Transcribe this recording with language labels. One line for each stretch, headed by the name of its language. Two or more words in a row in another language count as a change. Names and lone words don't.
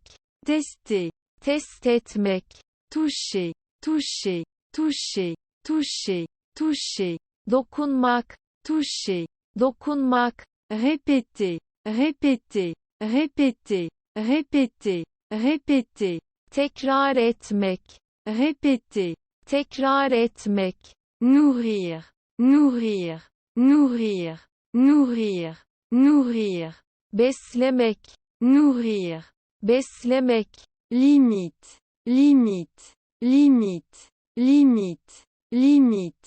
French: tester,
Turkish: test etmek,
French: toucher, toucher, toucher, toucher, toucher,
Turkish: dokunmak,
French: toucher,
Turkish: dokunmak,
French: répéter, répéter, répéter, répéter, répéter,
Turkish: tekrar etmek,
French: répéter,
Turkish: tekrar etmek,
French: nourrir, nourrir, nourrir, nourrir, nourrir,
Turkish: beslemek,
French: nourrir,
Turkish: beslemek,
French: limite, limite, limite, limite, limite,